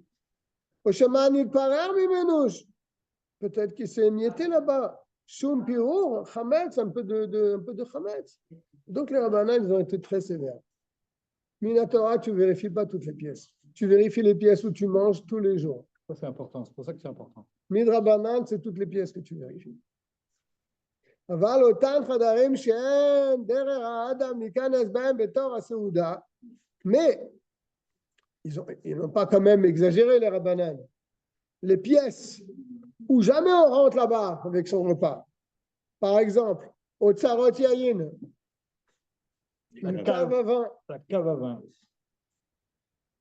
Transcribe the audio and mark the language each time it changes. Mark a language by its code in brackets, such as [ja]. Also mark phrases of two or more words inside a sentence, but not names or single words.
[fr] Peut-être qu'il s'est émietté là-bas. [he] שום פירור, חמץ, [fr] un peu de chametz. Donc les rabbanan, ils ont été très sévères. Minatora, tu ne vérifies pas toutes les pièces. Tu vérifies les pièces où tu manges tous les jours. Ça, c'est important. C'est pour ça que c'est important. Midrabanan, c'est toutes les pièces que tu vérifies. [he] אבל אותם חדרים שאין דרך האדם להיכנס בהם בתור הסעודה, [fr] mais ils n'ont pas quand même exagéré les rabbanan. Les pièces où jamais on rentre là-bas avec son repas. Par exemple, au [he] צרות יין, [fr] une cave à vin. La cave à vin.